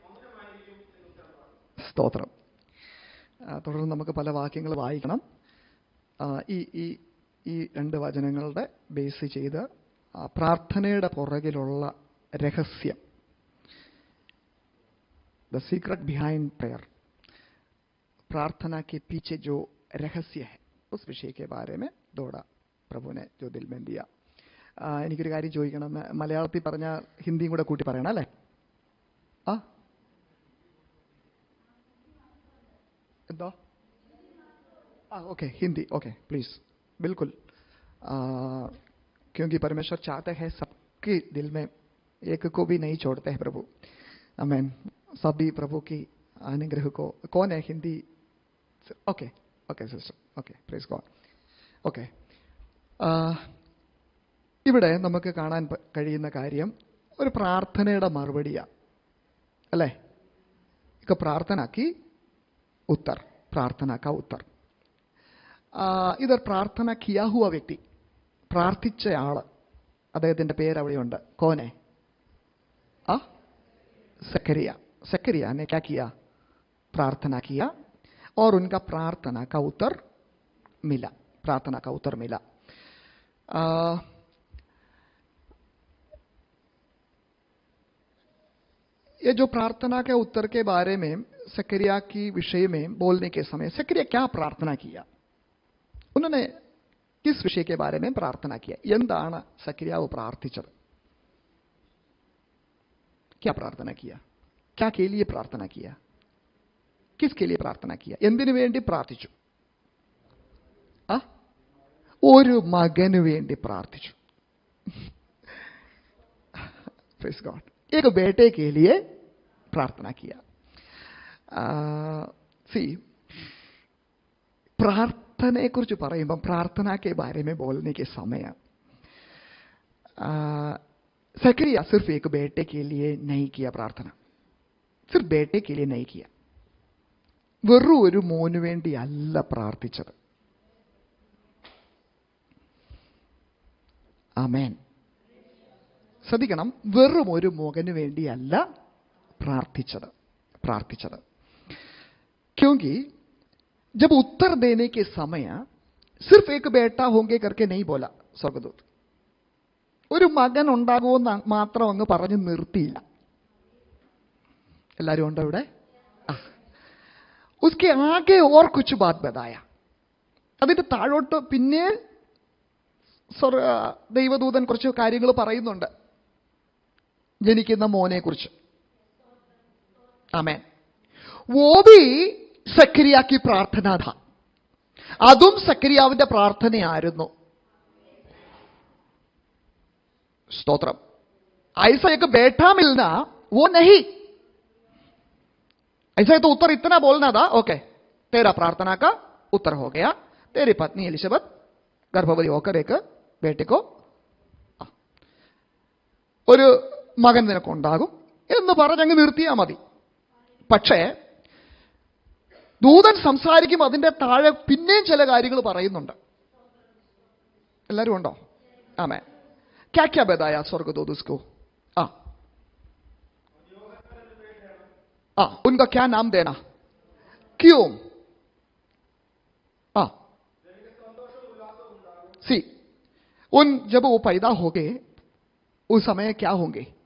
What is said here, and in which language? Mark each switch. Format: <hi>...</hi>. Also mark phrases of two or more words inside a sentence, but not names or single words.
<ml>സ്തോത്രം. തുടർന്ന് നമുക്ക് പല വാക്യങ്ങൾ വായിക്കണം. ഈ ഈ ഈ രണ്ട് വചനങ്ങളുടെ ബേസ് ചെയ്ത് പ്രാർത്ഥനയുടെ പുറകിലുള്ള രഹസ്യം,</ml> <en>the secret behind prayer,</en> <hi>प्रार्थना के पीछे जो रहस्य है, उस विषय के बारे में थोड़ा प्रभु ने जो दिल में दिया.</hi> <ml>എനിക്കൊരു കാര്യം ചോദിക്കണം. മലയാളത്തിൽ പറഞ്ഞ ഹിന്ദിയും കൂടെ കൂട്ടി പറയണം അല്ലേ? എന്താ?</ml> <hi>ओके, हिंदी.</hi> <en>okay, please.</en> <hi>बिल्कुल. क्योंकि परमेश्वर चाहते हैं सबके दिल में, एक को भी नहीं छोड़ते हैं प्रभु. आमीन. सभी प्रभु की अनुग्रह को. कौन है हिंदी?</hi> <en>okay, okay sister. okay, praise God. ओके,</en> <ml>ഇവിടെ നമുക്ക് കാണാൻ കഴിയുന്ന കാര്യം ഒരു പ്രാർത്ഥനയുടെ മറുപടിയാണ് അല്ലേ?</ml> <hi>इसका प्रार्थना की उत्तर, प्रार्थना का उत्तर. इधर प्रार्थना किया हुआ व्यक्ति,</hi> <ml>പ്രാർത്ഥിച്ച ആള്, അദ്ദേഹത്തിന്റെ പേര് അവിടെയുണ്ട്.</ml> <hi>കോനെ? सकरिया. सकरिया ने क्या किया? प्रार्थना किया और उनका प्रार्थना का उत्तर मिला. प्रार्थना का उत्तर मिला. ये जो प्रार्थना के उत्तर के बारे में सकरिया की विषय में बोलने के समय सकरिया क्या प्रार्थना किया, उन्होंने किस विषय के बारे में प्रार्थना किया,</hi> <ml>എന്താണ് സക്രിയാവ് പ്രാർത്ഥിച്ചത്?</ml> <hi>क्या प्रार्थना किया? क्या के लिए प्रार्थना किया? किसके लिए प्रार्थना किया?</hi> <ml>എന്തിനു വേണ്ടി പ്രാർത്ഥിച്ചു? ഒരു മകന് വേണ്ടി പ്രാർത്ഥിച്ചു.</ml> <en>Praise God.</en> <hi>एक बेटे के लिए प्रार्थना किया. सी, प्रार्थना कुछ പറയുമ്പോൾ प्रार्थना के बारे में बोलने के समय सकरिया सिर्फ एक बेटे के लिए नहीं किया प्रार्थना. सिर्फ बेटे के लिए नहीं किया.</hi> <ml>വെറും ഒരു മോന് വേണ്ടി അല്ല പ്രാർത്ഥിച്ചത്. ആമേൻ. ശ്രദ്ധിക്കണം, വെറും ഒരു മകന് വേണ്ടിയല്ല പ്രാർത്ഥിച്ചത്.</ml> <hi>क्योंकि जब उत्तर देने के समय सिर्फ एक बेटा होंगे करके नहीं बोला स्वर्गदूत.</hi> <ml>ഒരു മകൻ ഉണ്ടാകുമെന്ന് മാത്രം അങ്ങ് പറഞ്ഞു നിർത്തിയില്ല. എല്ലാവരും ഉണ്ടോ ഇവിടെ?</ml> <hi>उसके आगे और कुछ बात बताया.</hi> <ml>അതിന്റെ താഴോട്ട് പിന്നെ ദൈവദൂതൻ കുറച്ച് കാര്യങ്ങൾ പറയുന്നുണ്ട് ജനിക്കുന്ന മോനെ കുറിച്ച്. ആമേൻ.</ml> <hi>वो भी സക്രിയ की प्रार्थना था.</hi> <ml>അതും സക്രിയാവിന്റെ പ്രാർത്ഥനയായിരുന്നു.</ml> <hi>स्तोत्रम. ऐसा एक बेटा मिलना वो नहीं, ऐसा तो उत्तर इतना बोलना था. ओके, तेरा प्रार्थना का उत्तर हो गया. तेरी पत्नी एलिशबत गर्भवती होकर एक बेटे को</hi> <ml>ഒരു മകൻ നിനക്കുണ്ടാകും എന്ന് പറഞ്ഞങ്ങ് നിർത്തിയാൽ മതി. പക്ഷേ ദൂതൻ സംസാരിക്കും, അതിന്റെ താഴെ പിന്നെയും ചില കാര്യങ്ങൾ പറയുന്നുണ്ട്. എല്ലാവരും ഉണ്ടോ? ആമേൻ.</ml> <hi>क्या क्या बताया स्वर्गदूत उसको? उनका क्या नाम देना? क्यों? सी, जब वो पैदा हो गए उस समय क्या होंगे?</hi>